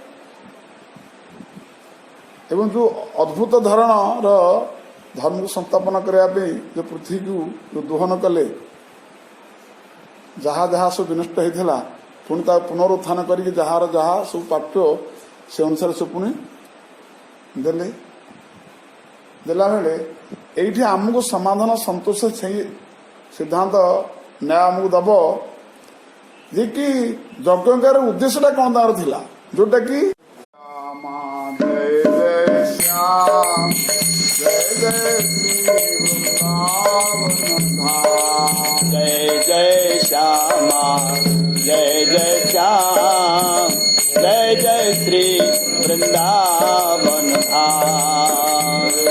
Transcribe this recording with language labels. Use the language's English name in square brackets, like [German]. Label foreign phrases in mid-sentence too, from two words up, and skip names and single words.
[Odia] ଏବଂ ଯୋଉ ଅଦ୍ଭୁତ ଧରଣର ଧର୍ମକୁ ସଂସ୍ଥାପନ କରିବା ପାଇଁ ଯୋଉ ପୃଥ୍ୱୀକୁ ଯୋଉ ଦୋହନ କଲେ, ଯାହା ଯାହା ସବୁ ବିନଷ୍ଟ ହେଇଥିଲା ପୁଣି ତାକୁ ପୁନରୁତ୍ଥାନ କରିକି ଯାହାର ଯାହା ସବୁ ପ୍ରାପ୍ୟ ସେ ଅନୁସାରେ ସେ ପୁଣି ଦେଲେ। ଦେଲାବେଳେ ଏଇଠି ଆମକୁ ସମାଧାନ ସନ୍ତୋଷ ସେଇ ସିଦ୍ଧାନ୍ତ ନ୍ୟାୟ ଆମକୁ ଦବ ଯେ କି ଯଜ୍ଞଙ୍କର ଉଦ୍ଦେଶ୍ୟଟା କ'ଣ ତାର ଥିଲା, ଯୋଉଟା କି [Hindi] जय जय श्यामा जय जय श्याम, जय जय श्री वृंदावन धाम।